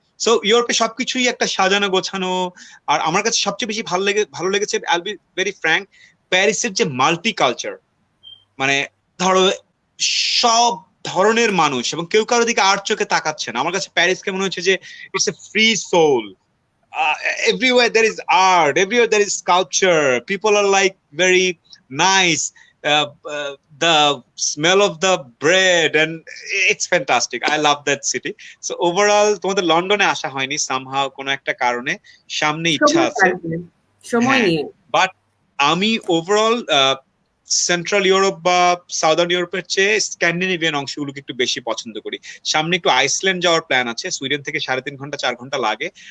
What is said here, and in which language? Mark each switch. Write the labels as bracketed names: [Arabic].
[Bangla] So ইউরোপে সবকিছুই একটা সাজানো গোছানো। আর আমার কাছে সবচেয়ে বেশি ভালো লেগেছে, [English] I'll be very frank, [Bangla] প্যারিসের যে মাল্টি কালচার, মানে ধরো সব ধরনের মানুষ, এবং কেউ কারো দিকে আর চোখে তাকাচ্ছে না। আমার কাছে প্যারিসকে মনে হচ্ছে যে [English] It's a free soul. Everywhere there is art, everywhere there is sculpture, people are like very nice, the smell of the bread, and it's fantastic. I love that city. [Bangla] So overall তোমাদের লন্ডনে আসা হয়নি somehow কোনো একটা কারণে, সামনে ইচ্ছা আছে, সময় নিয়ে। বাট আমি ওভারঅল সেন্ট্রাল ইউরোপ বা সাউদার্ন ইউরোপের চেয়ে স্ক্যান্ডিনেভিয়ান অংশগুলোকে একটু বেশি পছন্দ করি। সামনে একটু আইসল্যান্ড যাওয়ার প্ল্যান আছে, সুইডেন থেকে 3.5 ঘন্টা 4 ঘন্টা লাগে।